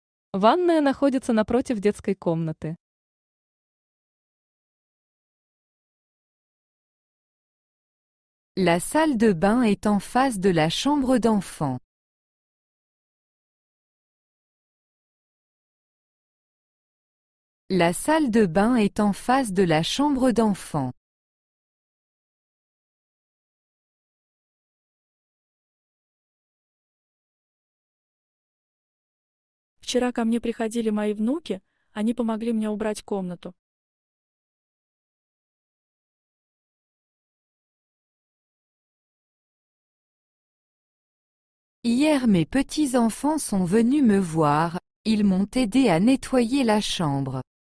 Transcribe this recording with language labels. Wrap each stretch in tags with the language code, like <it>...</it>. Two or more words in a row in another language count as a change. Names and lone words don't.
<ru>Ванная находится напротив детской комнаты.</ru> <fr>La salle de bain est en face de la chambre d'enfant. La salle de bain est en face de la chambre d'enfant.</fr> <ru>Вчера ко мне приходили мои внуки, они помогли мне убрать комнату.</ru> <fr>Hier mes petits-enfants sont venus me voir, ils m'ont aidé à nettoyer la chambre.</fr>